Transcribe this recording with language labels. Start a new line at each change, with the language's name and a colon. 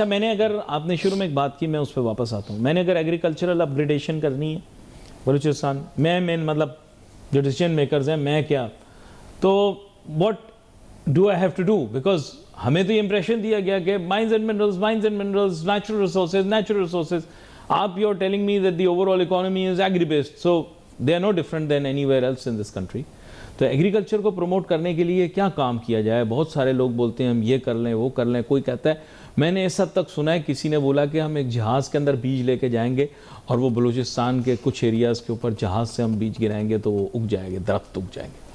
Urdu: اچھا, میں نے اگر آپ نے شروع میں ایک بات کی, میں اس پہ واپس آتا ہوں. میں نے اگر ایگریکلچرل اپ گریڈیشن کرنی ہے بلوچستان, میں مطلب جو ڈیسیجن میکرز ہیں, میں کیا,
English: تو what do I have to do?
Urdu: Because ہمیں تو یہ امپریشن دیا گیا کہ mines and minerals, natural resources.
English: آپ you are telling me that the overall economy is agri based, so they are no different than anywhere else in this country.
Urdu: تو agriculture کو promote کرنے کے لیے کیا کام کیا جائے؟ بہت سارے لوگ بولتے ہیں ہم یہ کر لیں وہ کر لیں. کوئی کہتا ہے, میں نے اس حد تک سنا ہے, کسی نے بولا کہ ہم ایک جہاز کے اندر بیج لے کے جائیں گے اور وہ بلوچستان کے کچھ ایریاز کے اوپر جہاز سے ہم بیج گرائیں گے تو وہ اگ جائیں گے, درخت اگ جائیں گے.